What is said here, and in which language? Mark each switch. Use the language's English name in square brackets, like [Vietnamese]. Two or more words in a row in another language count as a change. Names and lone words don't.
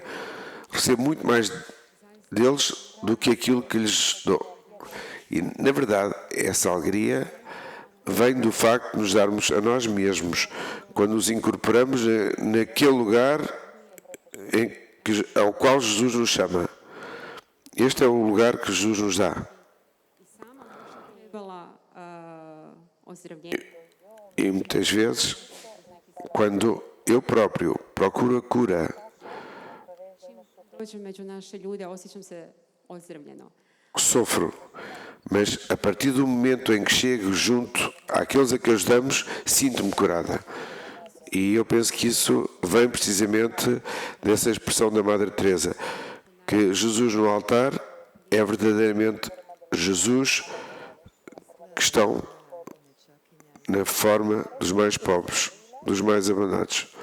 [Portuguese] Recebo muito mais deles do que aquilo que lhes dou. E, na verdade, essa alegria vem do facto de nos darmos a nós mesmos, quando nos incorporamos naquele lugar ao qual Jesus nos chama. Este é o lugar que Jesus nos dá. [Croatian] I sama trebala ozdravljenje. [Portuguese] E muitas vezes, quando eu próprio procuro a cura, [Croatian] Dođem među naše ljude, osjećam se ozdravljeno. [Portuguese] sofro. Mas a partir do momento em que chego junto àqueles a que ajudamos, sinto-me curada. E eu penso que isso vem precisamente dessa expressão da Madre Teresa, que Jesus no altar é verdadeiramente Jesus que estão na forma dos mais pobres, dos mais abandonados.